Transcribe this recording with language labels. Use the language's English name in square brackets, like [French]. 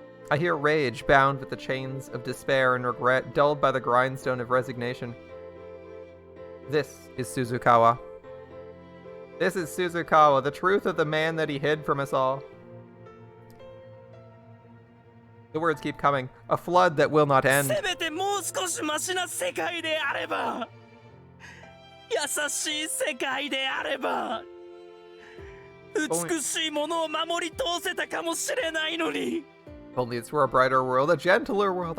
[English] I hear rage bound with the chains of despair and regret, dulled by the grindstone of resignation. This is Suzukawa. This is Suzukawa, the truth of the man that he hid from us all. The words keep coming. A flood that will not end. [Japanese] せめてもう少しマシな世界であれば、優しい世界であれば、美しいものを守り通せたかもしれないのに。 [English] Only it's for a brighter world, a gentler world.